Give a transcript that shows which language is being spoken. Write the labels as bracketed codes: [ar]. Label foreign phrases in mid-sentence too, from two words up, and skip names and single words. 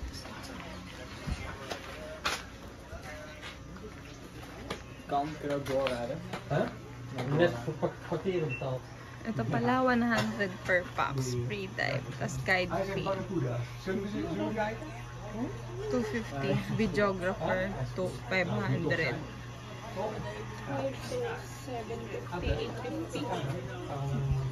[nl] Kan kunnen we doorrijden. Huh? Net voor kwartier betaald. [tl] Ito pala, 100 [en] per pax. Free dive. [tl] Tapos [en] guide fee. [tl] 250. [en] Videographer, 500. 750, 850.